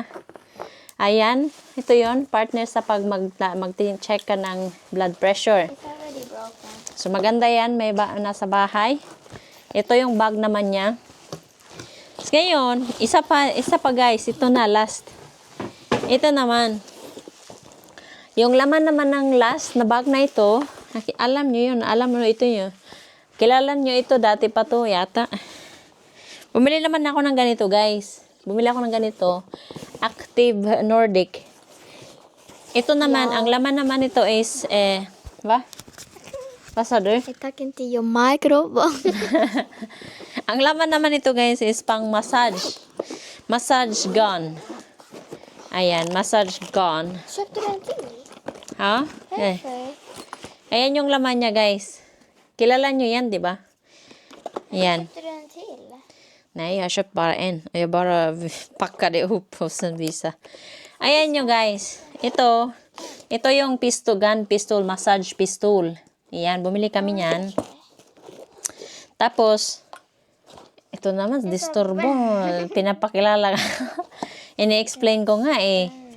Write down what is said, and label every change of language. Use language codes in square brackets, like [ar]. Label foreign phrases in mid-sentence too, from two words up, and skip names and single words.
[tl] Ayan, ito yon partner sa pag mag-check ka ng blood pressure. [en] It's already broken. So, [tl] maganda yan. May nasa bahay. Ito yung bag naman niya. So, ngayon, isa pa guys. Ito na, last. Ito naman. Yung laman naman ng last na bag na ito, alam nyo yun. Alam nyo ito yun. Kilala nyo ito dati pa to yata. Bumili naman ako ng ganito guys. Bumili ako ng ganito. Active Nordic. Ito naman, ang laman naman ito is, Passador? [en] I talk into your microphone. [tl] Ang laman naman ito guys is pang massage. [en] Massage gun. [tl] Ayan, [en] massage gun. [sv] Köpte du en till? Ha? Varför? [tl] Ayan yung laman niya, guys. Kilala nyo yan, di ba? Ayan. [sv] Sätter du en till? Nej, jag har köpt bara en. Jag bara packade ihop och sen visa. [tl] Ayan nyo, guys. Ito yung pistol, massage pistol. Ayan, bumili kami niyan. Tapos, ito naman, disturbo. Pinapakilala ka. Ini-explain ko nga eh.